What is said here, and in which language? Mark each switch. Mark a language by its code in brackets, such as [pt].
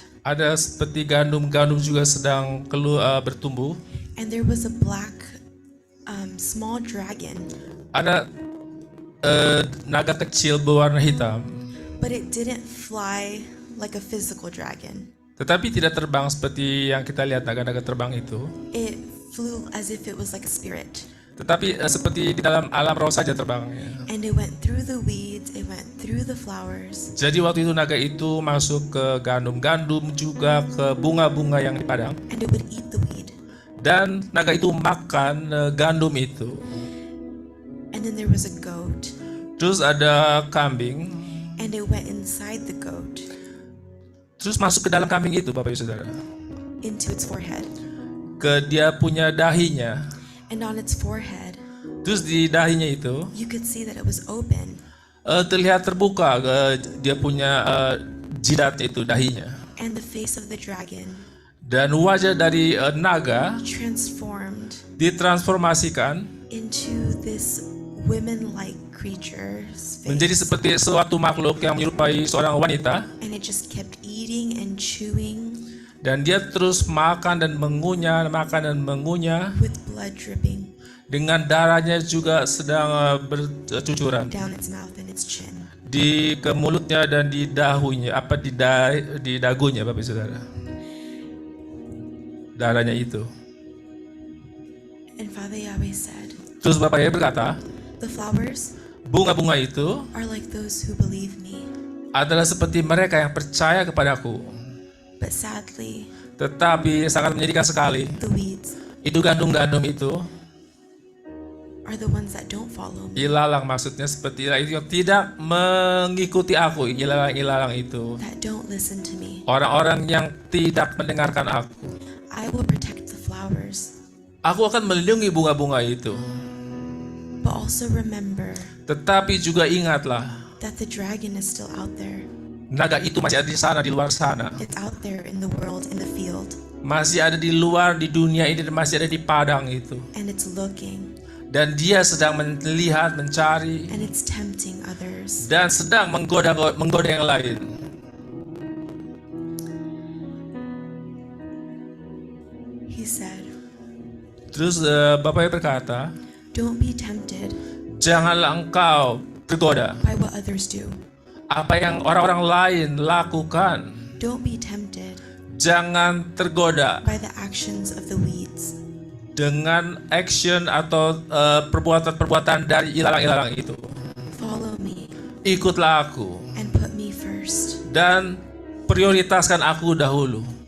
[id] Ada seperti gandum-gandum juga sedang bertumbuh. [en] and there was a black small dragon, [id] Ada naga kecil berwarna hitam, [en] but it didn't fly like a physical dragon. [id] tetapi tidak terbang seperti yang kita lihat naga-naga terbang itu. [en] It flew as if it was like a spirit, [id] Tetapi seperti di dalam alam roh saja terbangnya. [en] and it went through the weeds, it went through the flowers, [id] Jadi waktu itu naga itu masuk ke gandum-gandum juga ke bunga-bunga yang di padang. [en] and it would eat the weed. [id] Dan naga itu makan gandum itu. [en] And then there was a goat, [id] Terus ada kambing. [en] and it went inside the goat [id] Terus masuk ke dalam kambing itu, Bapak Ibu Saudara. [en] into its forehead. [id] Ke dia punya dahinya. [en] And on its forehead, [id] Terus di dahinya itu [en] you could see that it was open, [id] terlihat terbuka dia punya jidat itu, dahinya. [en] and the face of the dragon [id] Dan wajah dari naga [en] transformed [id] ditransformasikan [en] into this women-like creature's [id] menjadi [en] face. [id] seperti suatu makhluk yang menyerupai seorang wanita. [en] And it just kept eating and chewing [id] Dan dia terus makan dan mengunyah, [en] with blood dripping [id] dengan darahnya juga sedang bercucuran [en] down its mouth and its chin. [id] di ke mulutnya dan di dahunya, di dagunya, Bapak Saudara. Darahnya itu. [en] And Father Yahweh said, [id] Terus Bapak Yahweh berkata, [en] the flowers [id] bunga-bunga itu [en] are like those who believe me. [id] adalah seperti mereka yang percaya kepadaku. [en] But sadly, [id] Tetapi sangat menyedihkan sekali, [en] the weeds [id] itu gandum-gandum itu [en] are the ones that don't follow me, [id] ilalang, maksudnya seperti itu yang tidak mengikuti aku. Ilalang-ilalang itu [en] that don't listen to me. [id] orang-orang yang tidak mendengarkan aku. [en] I will protect the flowers, [id] Aku akan melindungi bunga-bunga itu. [en] but also remember [id] Tetapi juga ingatlah, [en] that the dragon is still out there. [id] naga itu masih ada di sana, di luar sana. [en] It's out there in the world, in the field, [id] Masih ada di luar, di dunia ini, dan masih ada di padang itu. [en] and it's looking. [id] Dan dia sedang melihat, mencari, [en] and it's tempting others. [id] dan sedang menggoda yang lain. [en] He said, [id] Terus Bapak berkata, [en] don't be tempted [id] janganlah engkau tergoda [en] by what others do. [id] apa yang orang-orang lain lakukan. [en] Don't be tempted [id] Jangan tergoda [en] by the actions of the weeds. [id] dengan action atau perbuatan-perbuatan dari ilalang-ilalang itu. [en] Follow me [id] Ikutlah aku [en] and put me first. [id] dan prioritaskan aku dahulu.